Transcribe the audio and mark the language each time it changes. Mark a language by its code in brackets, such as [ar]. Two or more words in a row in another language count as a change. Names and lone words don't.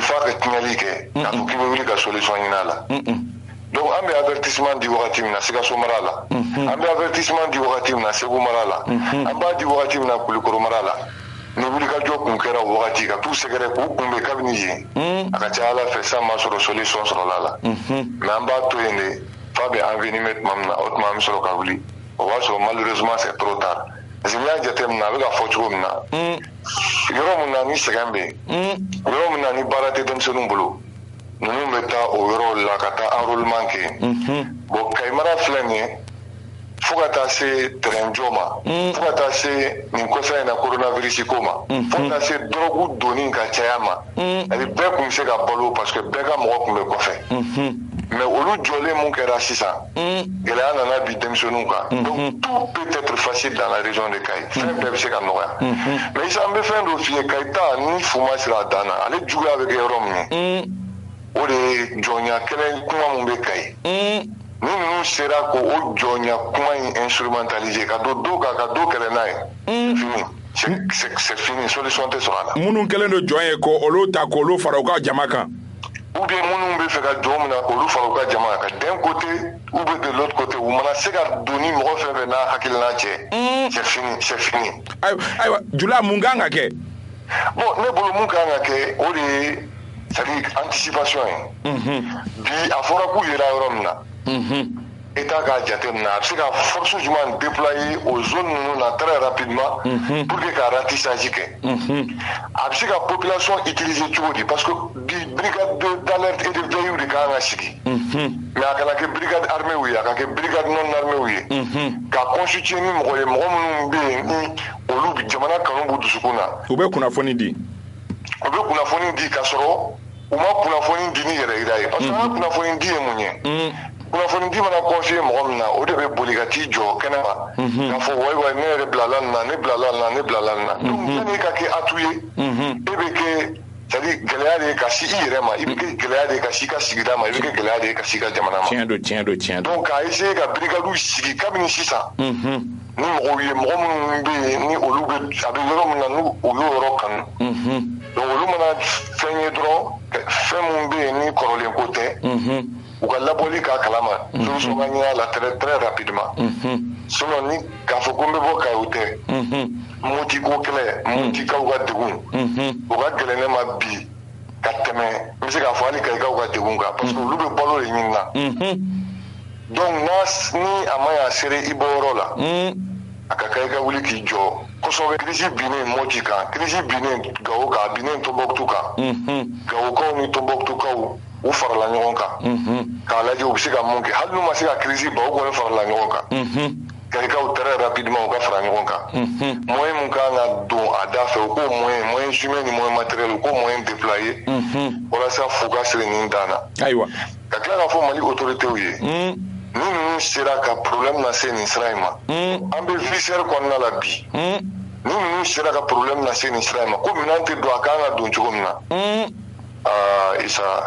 [bm] fa ka tiɲɛli kɛ k'a fɔ k'i bɛ wuli ka solution ɲini a la donc an bɛ avertissement di wagati min na Sikaso mara la an bɛ avertissement di wagati min na Segu mara la an b'a di wagati min na Kulikoro mara la ni wulikajɔ kun kɛra o wagati ka t'u sɛgɛrɛ k'u kunbɛn kabini yen a ka ca Ala fɛ san ma sɔrɔ solution sɔrɔla la mais an b'a to yen de fa bɛ envenimer tuma min na o tuma an bɛ sɔrɔ ka wuli o b'a sɔrɔ [fr] malheureusement c'est trop tard parce que [bm] n'i y'a jateminɛ a bɛ ka fɔ cogo min na yɔrɔ min na ni sɛgɛn bɛ yen yɔrɔ min na ni baara tɛ denmisɛnninw bolo ninnu bɛ taa o yɔrɔ la ka taa enrôlement kɛ bon Kayi mara filɛ nin ye fo ka taa se terrain jɔ ma fo ka taa se nin kɔsa in na coronavirus ko ma fo ka taa se drogue donni ka caya ma ani bɛɛ kun bɛ se ka balo [fr] parce que [bm] bɛɛ ka mɔgɔ kun bɛ kɔfɛ mais olu jɔlen mun kɛra sisan gɛlɛya nana bi denmisɛnninw kan [fr] donc tout peut être facile dans la région de Kayi [bm] fɛn bɛɛ bɛ se ka nɔgɔya mais isa an bɛ fɛn dɔ f'i ye Kayi ta ni fuma sira a dan na ale juguya bɛ kɛ yɔrɔ min ye o de ye jɔnya kɛlɛ kuma mun bɛ Kayi ni ninnu sera ko o jɔnya kuma in instrumentaliser ka don do kan ka do kɛlɛ n'a ye fini [fr] c'est fini [bm] solution tɛ sɔrɔ a la minnu kɛlen don jɔn ye ko olu ta k'olu fara u ka jama kan ou bien minnu bɛ fɛ ka jɔn min na k'olu fara u ka jama kan [fr] d'un côté ou bien de l'autre côté [bm] u mana se ka don ni mɔgɔ fɛn fɛn n'a hakilina cɛ [fr] c'est fini [bm] ayiwa Jula mun kan ka kɛ bon ne bolo mun kan ka kɛ o de ye [fr] c'est-à-dire anticipation [bm] ye bi a fɔra k'u yera yɔrɔ min na État k'a jateminɛ a bɛ se ka force jumɛn déployer [fr] aux zones [bm] ninnu na [fr] très rapidement pour que [bm] ka ratissage kɛ a bɛ se ka population utiliser cogo di [fr] parce que [bm] bi [fr] brigade d'alerte et de veille [bm] de kan ka sigi mais a kana kɛ [fr] brigade armée [bm] ye a ka kɛ [fr] brigade non armée [bm] ye ka constituer ni mɔgɔ ye mɔgɔ minnu bɛ yen ni olu jamana kanu b'u dusukun na u bɛ kunnafoni di ka sɔrɔ u ma kunnafoni di ni yɛrɛ yira ye [fr] parce que [bm] an ka kunnafoni di ye mun ye kunnafoni di mana confier mɔgɔ min na o de bɛ boli ka t'i jɔ kɛnɛ ma k'a fɔ wayi ne yɛrɛ bilala nin na ne bilala nin na ne bilala nin na donc yanni ka kɛ atu ye e bɛ kɛ c'est-à-dire gɛlɛya de ye ka si i yɛrɛ ma i bɛ kɛ gɛlɛya de ye ka si i ka sigida ma i bɛ kɛ gɛlɛya de ye ka si i ka jamana ma tiɲɛ don donc k'a essayer ka brigadiw sigi kabini sisan ni mɔgɔw ye mɔgɔ minnu bɛ yen ni olu bɛ a bɛ yɔrɔ min na n'u o y'o yɔrɔ kanu donc olu mana fɛn ye dɔrɔn fɛn minnu bɛ yen ni kɔrɔlen ko tɛ u ka labɔli k'a kalama solution ka ɲini a la [fr] très rapidement [bm] sinon ni k'a fɔ ko n bɛ bɔ Kayi o tɛ Moti ko kɛlɛ Motikaw ka degun o ka gɛlɛn ne ma bi ka tɛmɛ n bɛ se k'a fɔ hali Kayikaw ka degun kan [fr] parce que [bm] olu bɛ balo de ɲini na donc ni a ma y'a sere i bɔyɔrɔ la a ka kan i ka wuli k'i jɔ kosɛbɛ crise binnen Moti kan crise binnen Gawo kan a binnen Tombouctou kan Gawokaw ni Tombouctoukaw u farala ɲɔgɔn kan k'a lajɛ u bɛ se ka mun kɛ hali n'u ma se ka crise ban u kɔni farala ɲɔgɔn kan Kayikaw [fr] très rapidement [bm] u ka fara ɲɔgɔn kan moyen mun kan ka don a da fɛ u k'o [fr] moyen humain [bm] ni [fr] moyen matériel [bm] u k'o [fr] moyen déployer [bm] walasa fu ka siri nin dan na ayiwa ka tila k'a fɔ Mali autorités ye ni ninnu sera ka problème lase nin sira in ma an bɛ viscère kɔnɔna la bi ni ninnu sera ka problème lase nin sira in ma ko minɛn tɛ don a kan ka don cogo min na Isa